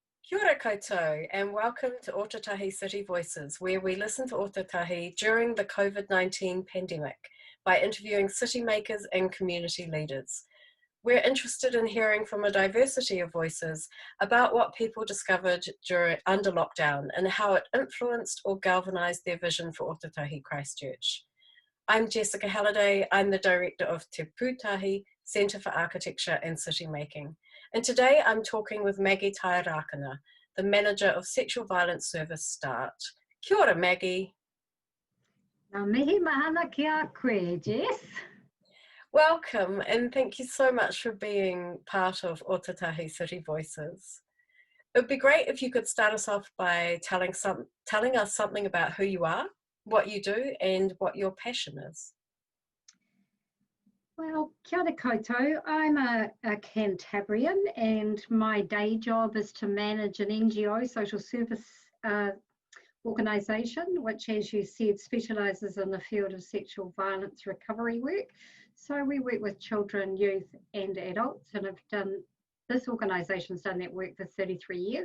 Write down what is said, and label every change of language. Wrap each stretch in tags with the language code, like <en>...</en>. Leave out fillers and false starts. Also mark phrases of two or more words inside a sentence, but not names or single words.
<mi>Kia ora koutou,</mi> <en>and welcome to Ōtautahi City Voices, where we listen to Ōtautahi during the COVID-19 pandemic by interviewing city makers and community leaders. We're interested in hearing from a diversity of voices about what people discovered under lockdown and how it influenced or galvanised their vision for Ōtautahi Christchurch. I'm Jessica Halliday. I'm the director of Te Pūtahi Centre for Architecture and City Making. And today I'm talking with Maggy Tai Rakena, the manager of Sexual Violence Service START.</en> <mi>Kia ora, Maggy. Ngā mihi mahana ki a koe, Jess.</mi> <en>Welcome, and thank you so much for being part of Ōtautahi City Voices. It would be great if you could start us off by telling us something about who you are, what you do, and what your passion is. Well,</en> <mi>kia ora koutou.</mi> <en>I'm a Cantabrian, and my day job is to manage an NGO, social service organisation, which, as you said, specialises in the field of sexual violence recovery work. So we work with children, youth and adults, and this organisation's done that work for 33 years.</en>